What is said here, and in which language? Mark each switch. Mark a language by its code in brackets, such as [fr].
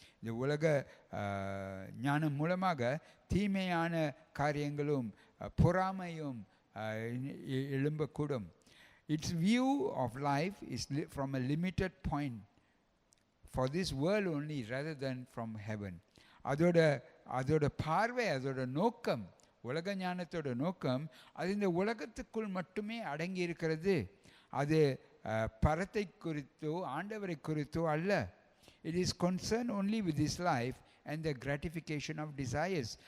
[ta] இந்த உலக ஞானம் மூலமாக தீமையான காரியங்களும் பொறாமையும் எழும்பக்கூடும். [en] Its view of life is from a limited point for this world only rather than from heaven. [ta] அதோட பார்வை, அதோட நோக்கம், உலக ஞானத்தோட நோக்கம் அது இந்த உலகத்துக்குள் மட்டுமே அடங்கி இருக்கிறது. அது பரத்தை குறித்தோ ஆண்டவரை குறித்தோ அல்ல. [en] It is concerned only with this life and the gratification of desires.